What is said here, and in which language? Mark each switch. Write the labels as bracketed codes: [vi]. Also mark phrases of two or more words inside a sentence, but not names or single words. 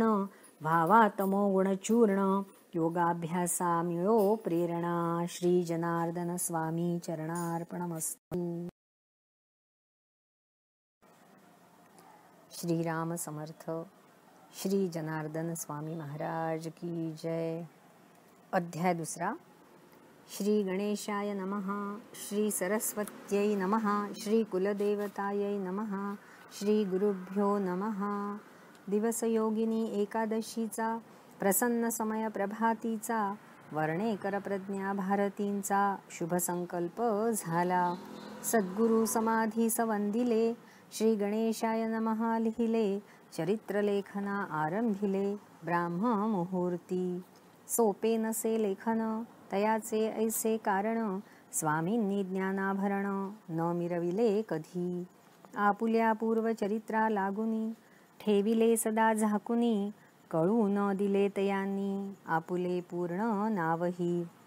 [mr] व्हावा तमोगुण चूर्ण, योगाभ्यासा मिळो प्रेरणा. [sa] श्री जनार्दन स्वामी चरणार्पणमस्तु. [mr] श्री राम समर्थ. श्री जनार्दन स्वामी महाराज [hi] की जय. [mr] अध्याय दुसरा. [sa] श्री गणेशाय नमः. श्री सरस्वत्यै नमः. श्री कुलदेवतायै नमः. श्री गुरुभ्यो नमः. [mr] दिवसयोगिनी एकादशीचा, प्रसन्न समय प्रभातीचा. वर्णेकर प्रज्ञा भारतींचा, शुभ संकल्प झाला. सद्गुरु समाधी सवंदिले, [sa] श्री गणेशाय नमः [mr] लिहिले. चरित्रलेखना आरंभिले, ब्राह्म मुहूर्ती. सोपे नसे लेखन तयाचे ऐसे कारण, स्वामींनी ज्ञानाभरण न मिरविले कधी. आपुल्या पूर्वचरित्रा लागुनी, ठेविले सदा झाकुनी, कळू न दिले तयांनी, आपुले पूर्ण नावही.